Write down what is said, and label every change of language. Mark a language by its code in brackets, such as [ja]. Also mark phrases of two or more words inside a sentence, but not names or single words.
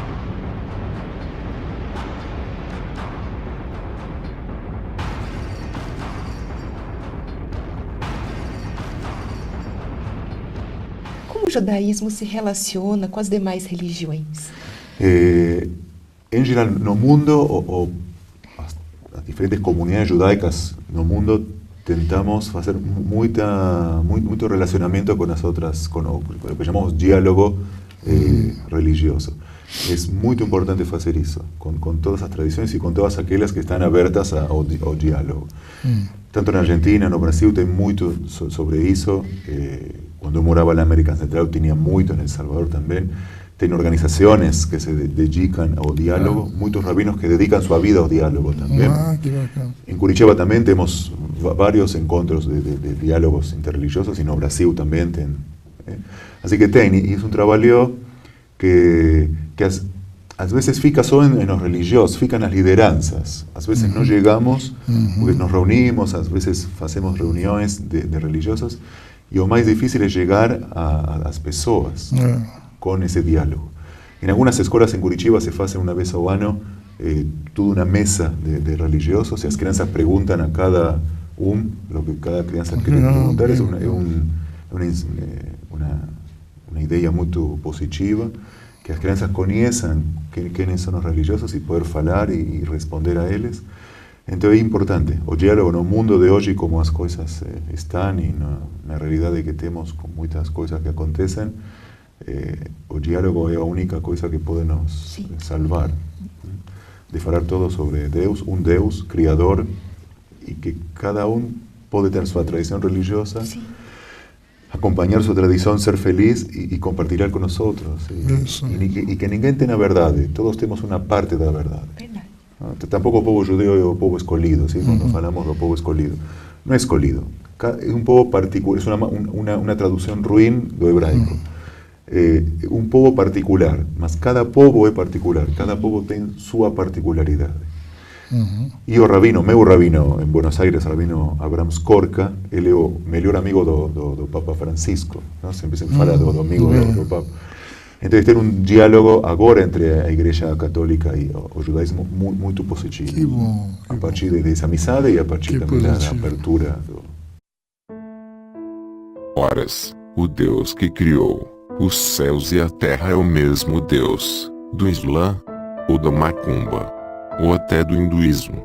[pt] Como o judaísmo se relaciona com as demais religiões? Em geral, no mundo, as diferentes comunidades judaicas no mundo, tentamos fazer muito relacionamento com as outras, com o que chamamos diálogo religioso. [es] Es muy importante hacer eso, con todas las tradiciones y con todas aquellas que están abiertas [pt] ao diálogo. Tanto en Argentina, no Brasil, tem muito sobre isso. Cuando eu morava na América Central, tinha muito, [es] en El Salvador también. Tem organizaciones que se dedican [pt] ao diálogo, [es] muchos rabinos que dedican su vida [pt] ao diálogo [es] también. En Curitiba también tenemos varios encontros de diálogos interreligiosos, y no Brasil también. Así que y es un trabajo que [pt] às vezes fica só [es] en los religiosos, [pt] fica nas lideranças. Às vezes [es] no llegamos, porque nos reunimos, [pt] às vezes [es] hacemos reuniones de religiosos, y lo más difícil es llegar a las pessoas con ese diálogo. En algunas escuelas en Curitiba se hace una vez al año toda una mesa de religiosos, y las crianças preguntan a cada lo que cada criança quiere preguntar. Es una idea muy positiva, que las crianças conozcan quiénes son los religiosos y poder hablar y responder a ellos. Entonces es importante [pt] o diálogo no mundo [es] de hoy, como las cosas están, y [pt] na realidade [es] que tenemos con muchas cosas que acontecen. [pt] O diálogo [es] es la única cosa que puede nos salvar, de falar todo sobre Deus, un Deus criador, y que cada uno puede tener su tradición religiosa, acompañar su tradición, ser feliz y compartir con nosotros. Y que ninguém tenga verdad, todos tenemos una parte de la verdad. ¿no? Tampoco el pueblo judío es el pueblo escolhido, ¿sí? Cuando hablamos del pueblo escolhido. No es escolhido. Es un pueblo particular, es una traducción [pt] ruin do hebraico. [es] Un pueblo particular, mas cada pueblo es particular, cada pueblo tiene su particularidad. Y el meu rabino en Buenos Aires, rabino Abraham Skorka, él es el mejor amigo do Papa Francisco, ¿no? [pt] Siempre se fala do amigo do Papa. Entonces tem diálogo agora entre a Igreja Católica e o judaísmo muito positivo. Que bom. A partir dessa amizade e a partir também da abertura. Horas, o Deus que criou os céus e a terra é o mesmo Deus do Islã, ou da Macumba, ou até do hinduísmo.